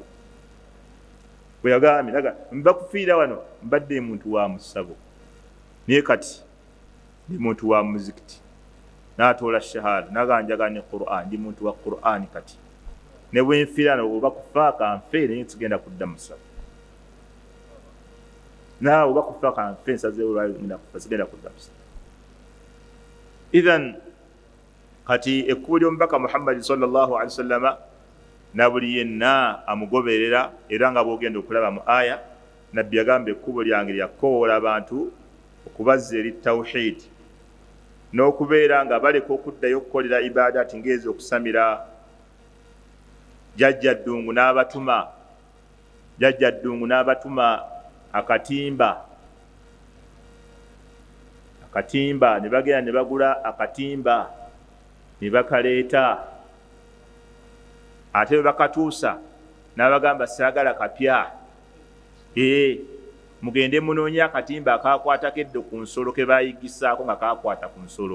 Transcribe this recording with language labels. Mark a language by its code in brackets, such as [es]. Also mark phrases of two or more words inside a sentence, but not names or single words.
[lg] Bwe yagambye mbakufiira wano mbadde muntu wa musabo naye kati ndi muntu wa muzikiti n'atoola shahada naganjaga ne Qur'an ndi muntu wa Qur'an kati ne bwe nfiira oba kufaaka nfeere naye tugenda kudda musabo naawe oba kufaaka nfeere nsazeewo olwayo sigenda kudda musabo. Idhan kati ekkubo ly'omubaka Muhammad [ar] صلى الله عليه وسلم [lg] na buli yenna amugoberera era nga bwogenda okulaba mu aya nabbi yagamba ekkubo lyange lyakoowoola abantu okubazza eri tawhidi n'okubeera nga baleka okuddayo okukolera ibadaati ng'ezo okusamira. Jajja ddungu n'abatuma akatimba ne bagenda ne bagula akatimba ne bakaleeta ate bwe bakatuusa n'abagamba saagala kapya mugende munoonye akatimba akakwatako eddo ku nsolo ke baayigisaako nga kakwata ku nsolo.